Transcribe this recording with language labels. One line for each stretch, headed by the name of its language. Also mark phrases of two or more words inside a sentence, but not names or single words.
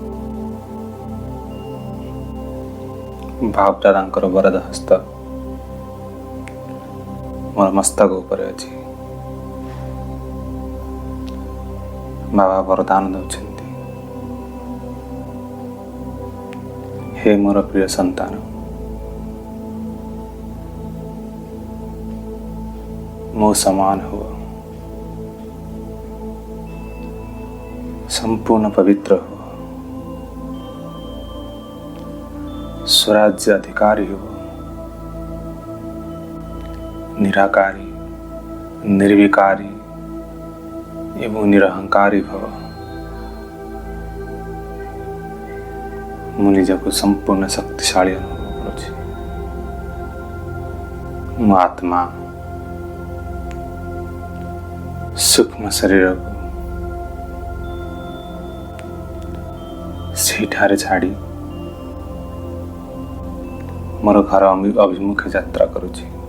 Odia: ବାପ ଦାଦାଙ୍କର ବରଦ ହସ୍ତ ମୋର ମସ୍ତକ ଉପରେ ଅଛି। ବାବା ବରଦାନ ଦେଉଛନ୍ତି, ହେ ମୋର ପ୍ରିୟ ସନ୍ତାନ, ମୋ ସମାନ ହୁଅ, ସମ୍ପୂର୍ଣ୍ଣ ପବିତ୍ର ହୁଅ, ସ୍ୱରାଜ୍ୟ ଅଧିକାରୀ ହୁଅ, ନିରାକାରୀ, ନିର୍ବିକାରୀ ଏବଂ ନିରହଂକାରୀ ଭବ। ମୁଁ ନିଜକୁ ସମ୍ପୂର୍ଣ୍ଣ ଶକ୍ତିଶାଳୀ ଅନୁଭବ କରୁଛି। ମୋ ଆତ୍ମା ସୂକ୍ଷ୍ମ ଶରୀରକୁ ସେଇଠାରେ ଛାଡ଼ି ମୋର ଘର ଅଭିମୁଖେ ଯାତ୍ରା କରୁଛି।